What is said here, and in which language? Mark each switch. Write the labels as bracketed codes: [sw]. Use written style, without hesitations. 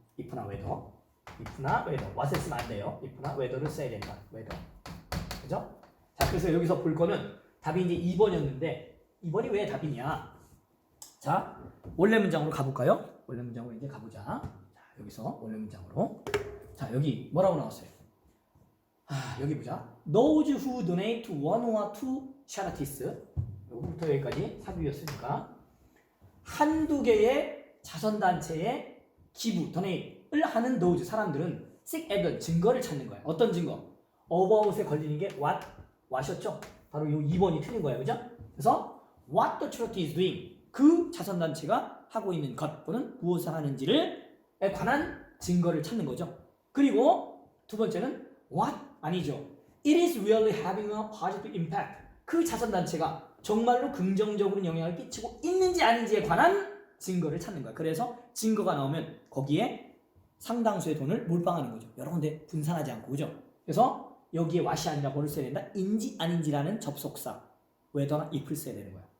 [ko] if나 whether, if나 whether, what을 쓰면 안 돼요. if나 whether를 써야 된다. whether, 그죠? 자, 그래서 여기서 볼 거는 답이 이제 2번이었는데 2번이 왜 답이냐? 자, 원래 문장으로 가볼까요? 원래 문장으로 이제 가보자. 자, 여기서 원래 문장으로. 자, 여기 뭐라고 나왔어요? 여기 보자. [en] Those who donate to one or two charities. [ko] 여기부터 여기까지 사비였으니까 한두 개의 자선단체에 기부, donate을 하는 those 사람들은 [en] seek evidence, [ko] 증거를 찾는 거야. 어떤 증거? about에 걸리는 게 what이었죠? 바로 이 2번이 틀린 거예요. 그죠? 그래서 [en] what the charity is doing [ko] 그 자선단체가 하고 있는 것 또는 무엇을 하는지를 관한 증거를 찾는 거죠. 그리고 두 번째는 what? 아니죠. [en] It is really having a positive impact. [ko] 그 자선단체가 정말로 긍정적으로 영향을 끼치고 있는지 아닌지에 관한 증거를 찾는 거야. 그래서 증거가 나오면 거기에 상당수의 돈을 몰빵하는 거죠. 여러 군데 분산하지 않고, 그죠? 그래서 여기에 what이 아니라 뭐를 써야 된다? 인지 아닌지라는 접속사 whether나 if를 써야 되는 거야.